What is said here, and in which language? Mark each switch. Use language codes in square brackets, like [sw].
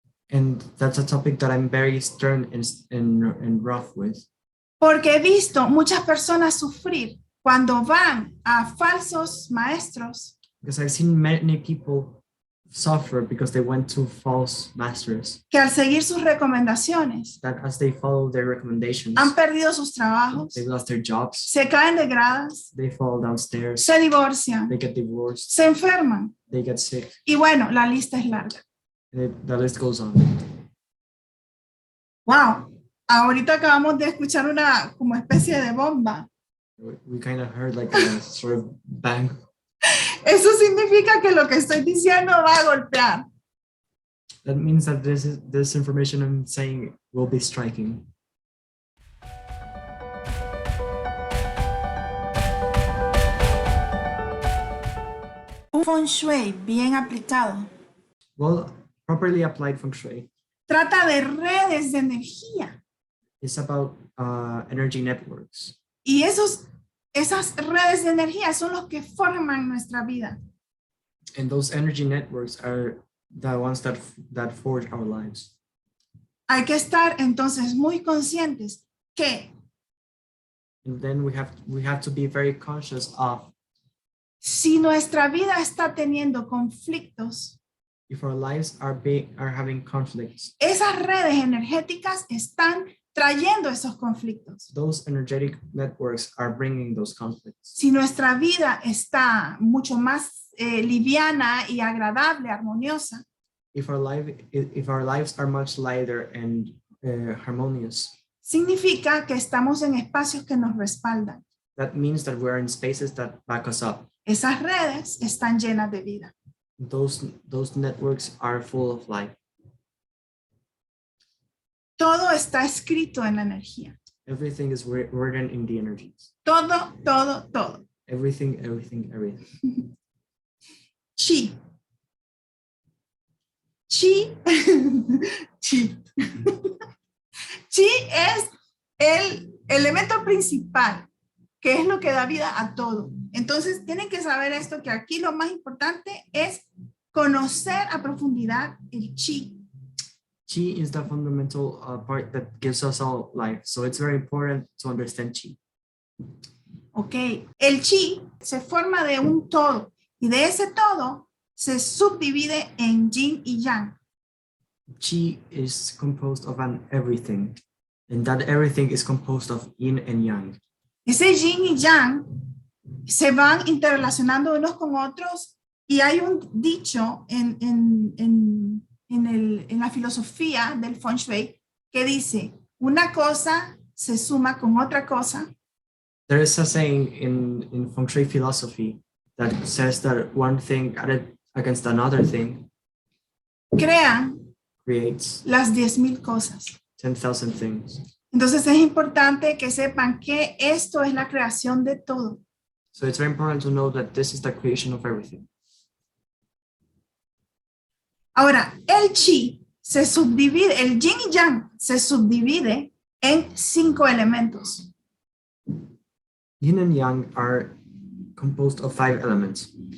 [en] And that's a topic that I'm very stern and rough with. [es] Porque he visto muchas personas sufrir cuando van a falsos maestros [en] Because I've seen many people suffer because they went to false masters, [es] que al seguir sus recomendaciones [en] that as they follow their recommendations, [es] han perdido sus trabajos, [en] they lost their jobs, [es] se caen de gradas, [en] they fall downstairs, [es] se divorcian, [en] they get divorced, [es] se enferman. [en] they get sick, [es] Y bueno, la lista es larga. [en] and the list goes on. [es] Wow, ahorita acabamos de escuchar una como especie de bomba. [en] We kind of heard like a sort of bang. [es] Eso significa que lo que estoy diciendo va a golpear. [en] That means that this information I'm saying will be striking. [es] Un Feng Shui bien aplicado [en] Well, properly applied Feng Shui [es] trata de redes de energía. [en] is about energy networks. [es] Y esas redes de energía son los que forman nuestra vida. [en] And those energy networks are the ones that forge our lives. [es] Hay que estar entonces muy conscientes que [en] And then we have to be very conscious of [es] si nuestra vida está teniendo conflictos, [en] if our lives are having conflicts. [es] esas redes energéticas están trayendo esos conflictos. [en] Those energetic networks are bringing those conflicts. [es] Si nuestra vida está mucho más liviana y agradable, armoniosa, [en] If our lives are much lighter and harmonious, [es] significa que estamos en espacios que nos respaldan. [en] that means that we're in spaces that back us up. [es] Esas redes están llenas de vida. [en] Those networks are full of life. [es] Todo está escrito en la energía. [en] Everything is written in the energies. [es] Todo, todo, todo. [en] Everything. [es] Chi. Chi. Chi. Chi es el elemento principal, que es lo que da vida a todo. Entonces, tienen que saber esto, que aquí lo más importante es conocer a profundidad el chi. [en] Chi is the fundamental part that gives us all life. So it's very important to understand chi. [es] Ok, el chi se forma de un todo y de ese todo se subdivide en yin y yang. [en] Chi is composed of an everything, and that everything is composed of yin and yang. [es] Ese yin y yang se van interrelacionando unos con otros y hay un dicho en en la filosofía del Feng Shui que dice, una cosa se suma con otra cosa. [en] There is a saying in Feng Shui philosophy that says that one thing added against another thing [es] Crean [en] creates [es] las 10,000 cosas. [en] 10,000 things. [es] Entonces es importante que sepan que esto es la creación de todo. [en] So it's very important to know that this is the creation of everything. [es] Ahora, el chi se subdivide, el yin y yang se subdivide en 5 elementos. [en] Yin and yang are composed of 5 elements.